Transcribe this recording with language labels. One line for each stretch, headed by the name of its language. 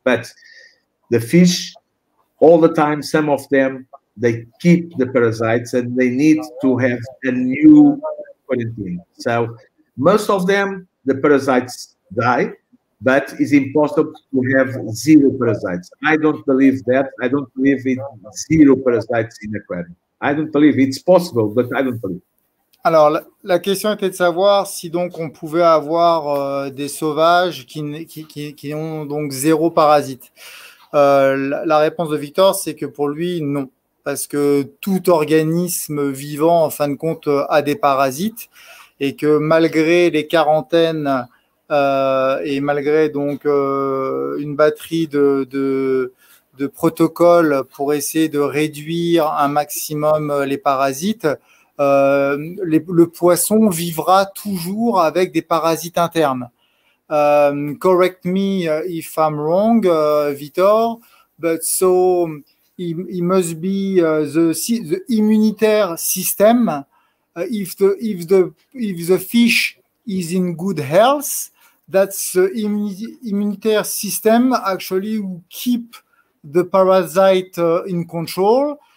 English: But the fish, all the time, some of them, they keep the parasites, and they need to have a new quarantine. So most of them, the parasites die, but it's impossible to have zero parasites. I don't believe that. I don't believe in zero parasites in aquarium. I don't believe it's possible, but I don't believe.
French: Alors, la question était de savoir si donc on pouvait avoir des sauvages qui ont donc zéro parasite. La réponse de Victor, c'est que pour lui, non. Parce que tout organisme vivant, en fin de compte, a des parasites et que malgré les quarantaines et malgré donc une batterie de protocoles pour essayer de réduire un maximum les parasites, le poisson vivra toujours avec des parasites internes.
English: Correct me if I'm wrong, Vitor, but so it must be the immunitary system. If the fish is in good health, that's the immunitary system actually will keep the parasite in control.